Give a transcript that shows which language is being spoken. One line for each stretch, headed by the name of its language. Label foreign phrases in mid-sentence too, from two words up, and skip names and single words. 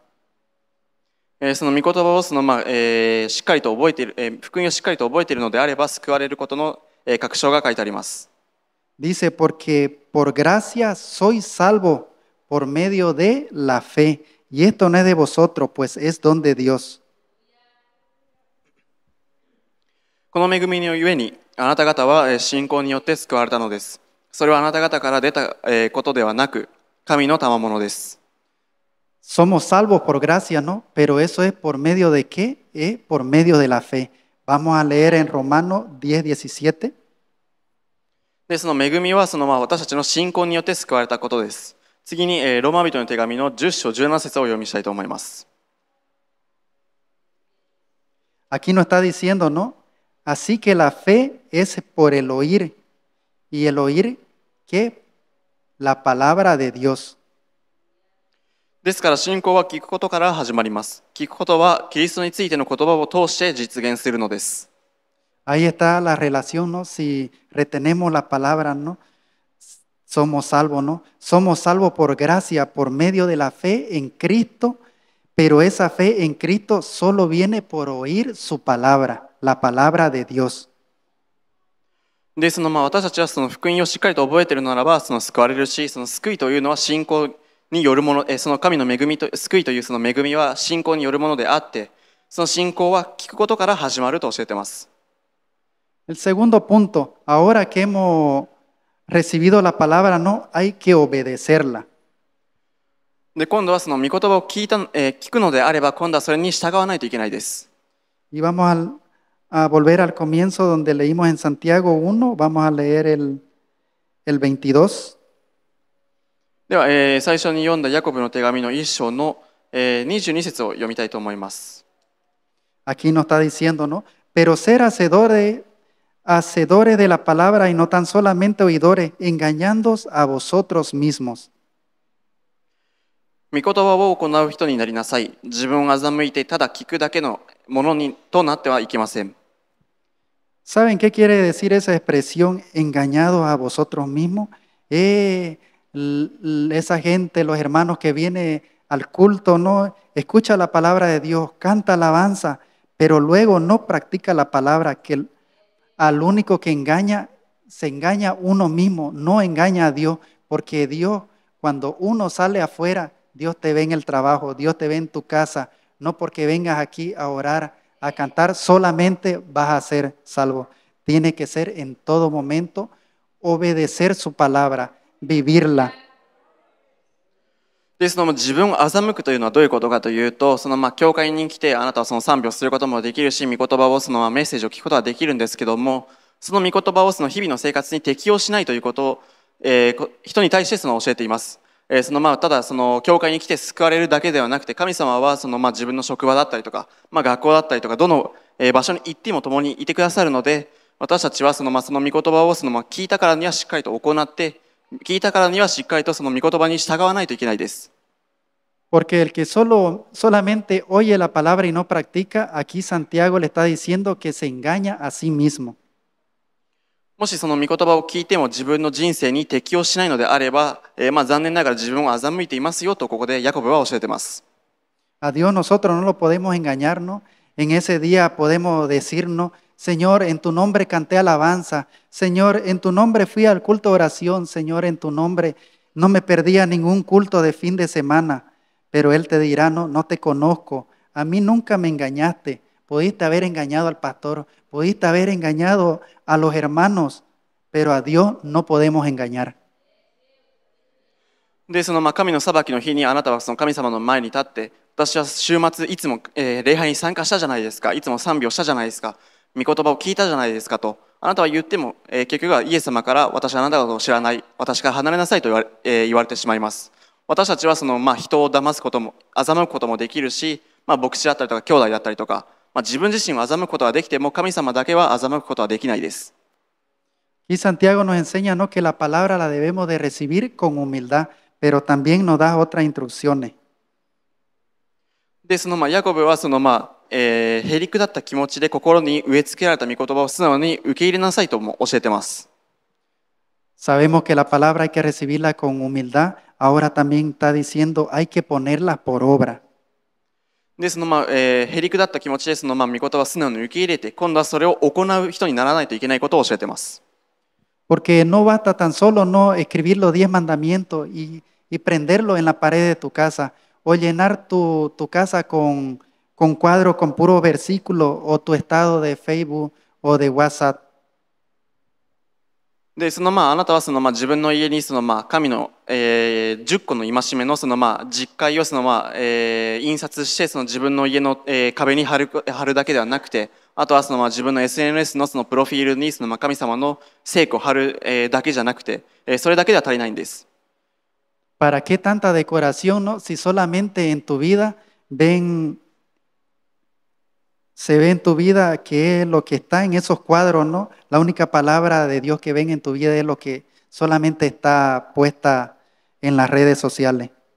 Japanese: その御言葉をしっかりと覚えている、福音をしっかりと覚えているのであれば救われることの確証が書いてあります。
Spanish: Dice, porque por gracia sois salvos por medio de la fe. Y esto no es de vosotros, pues es don de Dios.
Japanese: この恵みのゆえにあなた方は信仰によって救われたのです。それはあなた方から出たことではなく、神の賜物です。
Spanish: Somos salvos por gracia, ¿no? Pero eso es por medio de qué? Es por medio de la fe. Vamos a leer en Romanos 10:17.
Japanese: で、その恵みは私たちの信仰によって救われたことです。次にローマ人の手紙の10章17節をお読みしたいと思います。
Spanish: Aquí nos está diciendo, ¿no? Así que la fe es por el oír, y el oír, ¿qué? La palabra de Dios.
Japanese: ですから信仰は聞くことから始まります。聞くことはキリストについての言葉を通して実現するのです。
Spanish: Ahí está la relación, ¿no? Si retenemos la palabra, ¿no? Somos salvos, ¿no? Somos salvos por gracia, por medio de la fe en Cristo, pero esa fe en Cristo solo viene por oír su palabra, la palabra de Dios.
Japanese: で、私たちはその福音をしっかりと覚えているならば、その救われるし、その救いというのは信仰によるもの、その神の恵みと、救いというその恵みは信仰によるものであって、その信仰は聞くことから始まると教えています。
Spanish: El segundo punto, ahora que hemos recibido la palabra, no hay que obedecerla.
Japanese: で、今度はその御言葉を聞くのであれば、今度はそれに従わないといけないです。
Spanish: Y vamos a volver al comienzo donde leímos en Santiago 1, vamos a leer el 22.
Japanese: では、最初に読んだヤコブの手紙の1章の、22節を読みたいと思います。
Spanish: Aquí nos está diciendo, ¿no? Pero ser hacedores de la palabra y no tan solamente oidores, engañándoos a vosotros mismos.
Japanese: 御言葉を行う人になりなさい。自分を欺いてただ聞くだけのものとなってはいけません。
Spanish: ¿Saben qué quiere decir esa expresión, engañados a vosotros mismos? Esa gente, los hermanos que vienen al culto, no escucha la palabra de Dios, canta alabanza, pero luego no practica la palabra, que al único que engaña, se engaña uno mismo, no engaña a Dios, porque Dios, cuando uno sale afuera, Dios te ve en el trabajo, Dios te ve en tu casa, no porque vengas aquí a orar, a cantar, solamente vas a ser salvo. Tiene que ser en todo momento, obedecer su palabra, vivirla.
Japanese: で、自分を欺くというのはどういうことかというと、教会に来てあなたはその賛美をすることもできるし、御言葉をメッセージを聞くことはできるんですけども、その御言葉を日々の生活に適用しないということを、人に対して教えています。ただ教会に来て救われるだけではなくて、神様は自分の職場だったりとか、学校だったりとか、どの場所に行っても共にいてくださるので、私たちはその御言葉を聞いたからにはしっかりと行って、聞いたからにはしっかりとその御言葉に従わないといけないです。
Spanish: Porque el que solamente oye la palabra y no practica, aquí Santiago le está diciendo que se engaña a sí mismo.
Japanese: もしその御言葉を聞いても自分の人生に適応しないのであれば、残念ながら自分を欺いていますよとここでヤコブは教えています。
Spanish: A Dios nosotros no lo podemos engañarnos. En ese día podemos decirnos, Señor, en tu nombre canté alabanza. Señor, en tu nombre fui al culto de oración. Señor, en tu nombre no me perdí a ningún culto de fin de semana. Pero Él te dirá, no, no te conozco. A mí nunca me engañaste. Pudiste haber engañado al pastor, pudiste haber engañado a los hermanos, pero a Dios no podemos engañar.
Japanese: で、神の裁きの日にあなたはその神様の前に立って、私は週末いつも、礼拝に参加したじゃないですか、いつも賛美をしたじゃないですか、御言葉を聞いたじゃないですかと、あなたは言っても、結局はイエス様から私はあなたのことを知らない、私から離れなさいと言われてしまいます。私たちは人を騙すことも欺くこともできるし、牧師だったりとか兄弟だったりとか、自分自身を欺くことはできても神様だけは欺くことはできないです。
Spanish: Y Santiago nos enseña, ¿no?, que la palabra la debemos de recibir con humildad, pero también nos da otras instrucciones.
Japanese: で、ヤコブはへりくだった気持ちで心に植え付けられた御言葉を素直に受け入れなさいとも教えています。
Spanish: Sabemos que la palabra hay que recibirla con humildad. Ahora también está diciendo hay que ponerla por obra.
Japanese: で、へりくだった気持ちで御言葉を素直に受け入れて、今度はそれを行う人にならないといけないことを教えています。
Spanish: Porque no basta tan solo no escribir los 10 mandamientos y prenderlo en la pared de tu casa, o llenar tu casa con cuadros con puros versículos, o tu estado de Facebook o de WhatsApp.
Japanese: で、あなたは自分の家に神の、10個の戒めの実会を印刷して自分の家の、壁に貼るだけではなくて、あとは自分の SNS のプロフィールに神様の聖句を貼る、だけじゃなくて、それだけでは足りないんです。
Spanish: ¿Para qué tanta decoración, no? Si solamente en tu vida ven se ve en tu vida que es lo que está en esos cuadros, ¿no? La única palabra de Dios que ven en tu vida es lo que solamente está puesta en las redes sociales.